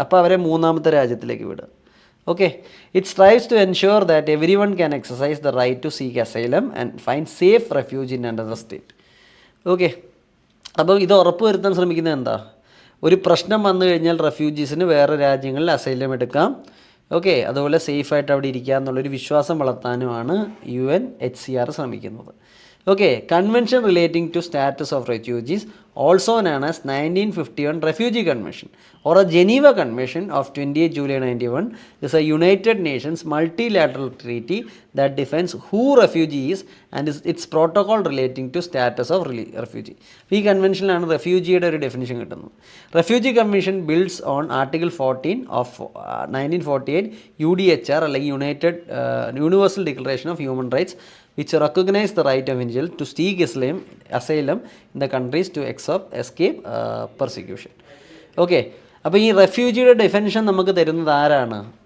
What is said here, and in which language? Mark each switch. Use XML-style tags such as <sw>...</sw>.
<ml>അപ്പോൾ അവരെ മൂന്നാമത്തെ രാജ്യത്തിലേക്ക് വിടുക.</ml> <en>Okay, it strives to ensure that everyone can exercise the right to seek asylum and find safe refuge in another state.</en> <ml>Okay, അപ്പോൾ ഇത് ഉറപ്പ് വരുത്താൻ ശ്രമിക്കുന്നത് എന്താ? ഒരു പ്രശ്നം വന്നു കഴിഞ്ഞാൽ റെഫ്യൂജീസിന് വേറെ രാജ്യങ്ങളിൽ അസൈലം എടുക്കാം. ഓക്കെ, അതുപോലെ സേഫായിട്ട് അവിടെ ഇരിക്കുക എന്നുള്ളൊരു വിശ്വാസം വളർത്താനുമാണ് UNHCR ശ്രമിക്കുന്നത്.</ml> <en>Okay, convention relating to status of refugees, also known as 1951 Refugee Convention or a Geneva Convention of 28 July 1991, is a United Nations multilateral treaty that defines who refugee is and its protocol relating to status of refugee.</en> <ml>ഈ കൺവെൻഷനിലാണ് റെഫ്യൂജിയുടെ ഒരു definition കിട്ടുന്നത്.</ml> <en>Refugee commission builds on article 14 of 1948 UDHR അല്ലെങ്കിൽ universal declaration of human rights, which recognize the right of individual to seek asylum in the countries to escape persecution.</en> <ml>Okay, അപ്പോൾ ഈ റെഫ്യൂജിയുടെ definition നമുക്ക് തരുന്നത് ആരാണ്?</ml>